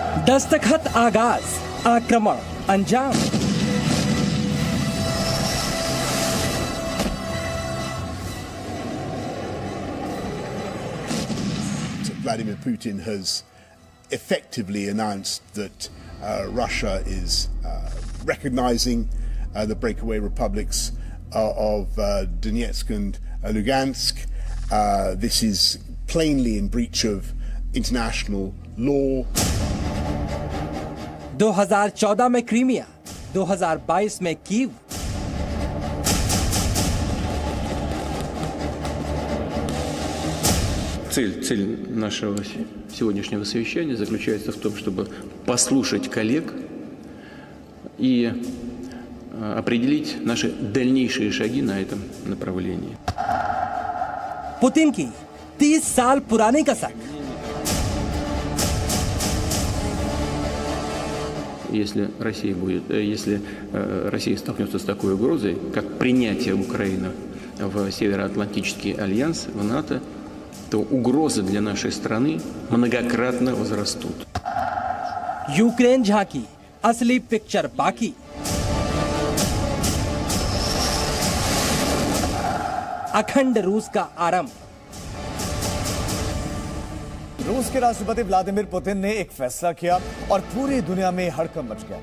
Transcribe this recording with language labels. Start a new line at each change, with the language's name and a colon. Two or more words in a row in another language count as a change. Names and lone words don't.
Hindi: दस्तखत आगाज, आक्रमण अंजाम।
English: Vladimir Putin has effectively announced that Russia is recognizing the breakaway republics of Donetsk and Lugansk. This is plainly in breach of international law.
Hindi: 2014 में क्रीमिया, 2022 में कीव।
Russian: Цель нашего сегодняшнего совещания заключается в том, чтобы послушать коллег и определить наши дальнейшие шаги на этом направлении.
Hindi: पुतिन की 30 साल पुरानी कसक।
Russian: Если Россия столкнется с такой угрозой, как принятие Украины в Североатлантический альянс, в НАТО, то угрозы для нашей страны многократно возрастут.
Hindi: यूक्रेन झांकी, असली पिक्चर बाकी। अखंड रूस का आरंभ। रूस के राष्ट्रपति व्लादिमीर पुतिन ने एक फैसला किया और पूरी दुनिया में हड़कंप मच गया।